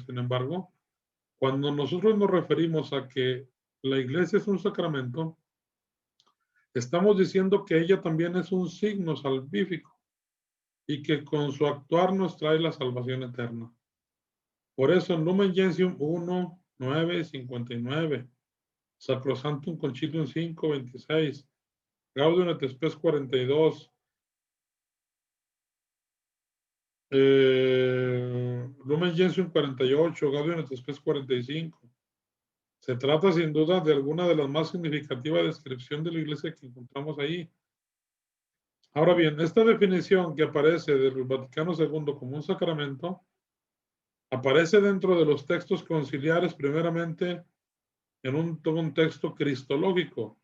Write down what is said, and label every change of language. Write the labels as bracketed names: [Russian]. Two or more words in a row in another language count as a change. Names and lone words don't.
[Spanish] Sin embargo, cuando nosotros nos referimos a que la iglesia es un sacramento, Estamos diciendo que ella también es un signo salvífico y que con su actuar nos trae la salvación eterna. Por eso en Lumen Gentium 1, 9, 59, Sacrosanctum Concilium 5, 26, Gaudium et Spes 42, Lumen Gentium 48, Gaudium et Spes 45. Se trata sin duda de alguna de las más significativas descripciones de la iglesia que encontramos ahí. Ahora bien, esta definición que aparece del Vaticano II como un sacramento aparece dentro de los textos conciliares primeramente en un contexto cristológico.